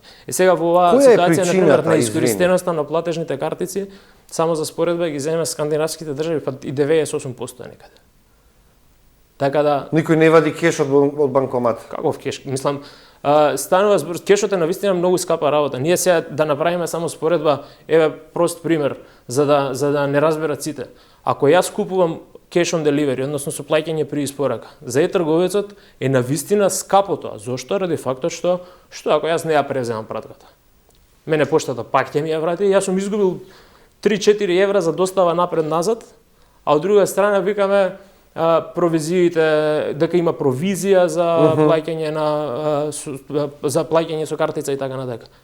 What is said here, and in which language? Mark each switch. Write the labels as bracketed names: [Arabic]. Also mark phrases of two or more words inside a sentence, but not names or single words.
[Macedonian] И сега во оваа ситуација на пример на искористеноста на платежните картици, само за споредба ги земеме скандинавските држави, па и 98% е некаде. Така да Никој не вади кеш од банкомат. Каков кеш? Мислам, станува збор, кешот е навистина многу скапа работа. Ние сега да направиме само споредба, еве прост пример за да не разберат сите. Ако јас купувам [English] cash on delivery, [Macedonian] односно со плаќање при испорака, за трговецот е навистина скапо тоа. Зошто? Ради фактот што ако јас не ја преземам пратката. Мене поштата пак ќе ми ја врати, јас сум изгубил 3-4 евра за достава напред-назад, а од друга страна викаме провизиите, дека има провизија за плаќање за плаќање со картица и така натака.